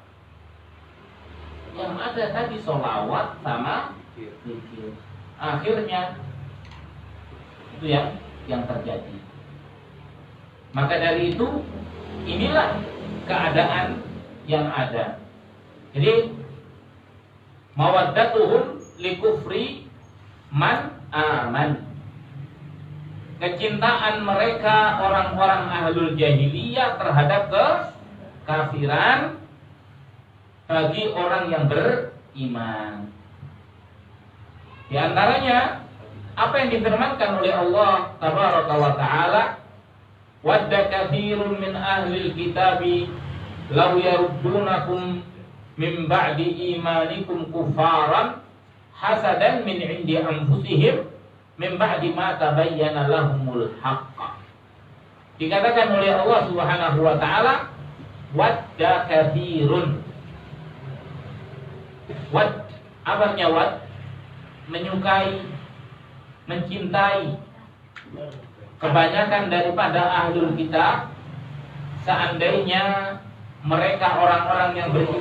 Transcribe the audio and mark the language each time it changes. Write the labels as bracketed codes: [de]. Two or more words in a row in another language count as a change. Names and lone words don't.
[id] Yang ada tadi sholawat sama zikir. Akhirnya itu yang terjadi. Maka dari itu inilah keadaan yang ada. [ar] Jadi مودتهم لكفر من آمن. [id] Kecintaan mereka orang-orang [ar] أهل الجاهلية [id] terhadap kekafiran bagi orang yang beriman. Di antaranya apa yang difirmankan oleh Allah [ar] تبارك وتعالى ود كثير من أهل الكتاب لو يردونكم من بعد إيمانكم كفارا حسدا من عند أنفسهم من بعد ما تبين لهم الحق. [id] Dikatakan oleh [ar] الله سبحانه وتعالى ود كثير. [id] Wad, apa wad? Menyukai, mencintai. Kebanyakan daripada [ar] أهل الكتاب, [id] seandainya mereka orang-orang yang beriman